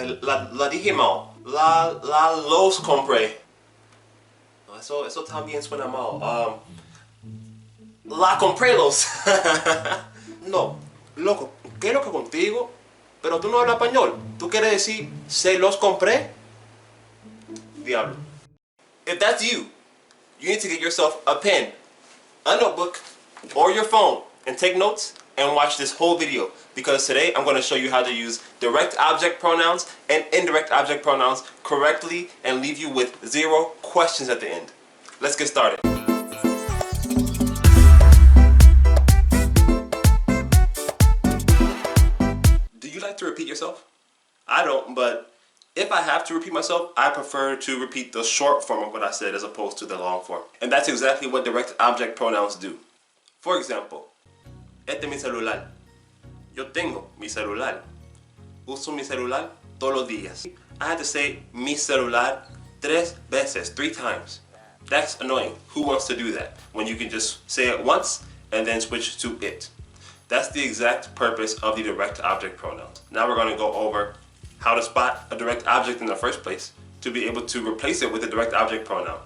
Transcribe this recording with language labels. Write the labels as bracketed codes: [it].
[es] La dije mal. Los compré. No, eso también suena mal. La compré los. No, loco, ¿qué es lo que contigo? Pero tú no hablas español. ¿Tú quieres decir se los compré? Diablo. [en] If that's you, you need to get yourself a pen, a notebook, or your phone and take notes and watch this whole video, because today I'm going to show you how to use direct object pronouns and indirect object pronouns correctly and leave you with 0 questions at the end. Let's get started. Do you like to repeat yourself? I don't, but if I have to repeat myself, I prefer to repeat the short form of what I said as opposed to the long form. And that's exactly what direct object pronouns do. [es] For example, este es mi celular. Yo tengo mi celular. Uso mi celular todos los días. [en] I had to say [es] mi celular 3 veces, [en] 3 times. That's annoying. Who wants to do that? When you can just say it once and then switch to it. That's the exact purpose of the direct object pronouns. Now we're going to go over how to spot a direct object in the first place to be able to replace it with a direct object pronoun.